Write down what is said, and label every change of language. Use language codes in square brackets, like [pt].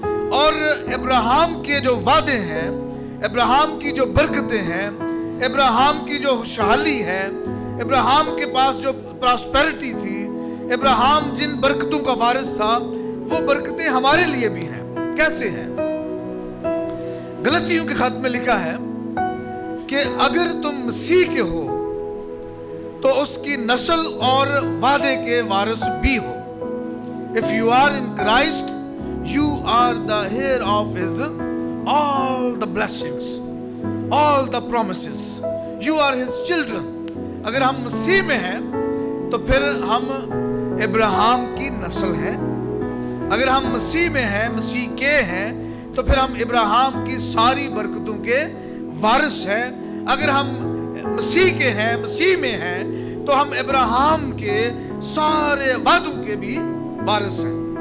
[hi] और इब्राहिम के जो वादे हैं, इब्राहिम की जो बरकतें हैं, इब्राहिम की जो खुशहाली है, इब्राहिम के पास जो प्रॉस्पेरिटी थी, इब्राहिम जिन बरकतों का वारिस था, वो बरकतें हमारे लिए भी हैं। कैसे हैं? गलतियों के खत में लिखा है कि अगर तुम मसीह के हो तो उसकी नस्ल और वादे के वारिस भी हो। [en] If you are in Christ, you are the heir of His all the blessings, all the promises. You are His children. [hi] अगर हम मसीह में हैं तो फिर हम इब्राहिम की नस्ल हैं। अगर हम मसीह में हैं, मसीह के हैं, तो फिर हम इब्राहिम की सारी बरकतों के वारिस हैं। अगर हम मसीह के हैं, मसीह में हैं, तो हम इब्राहिम के सारे वादों के भी वारिस हैं।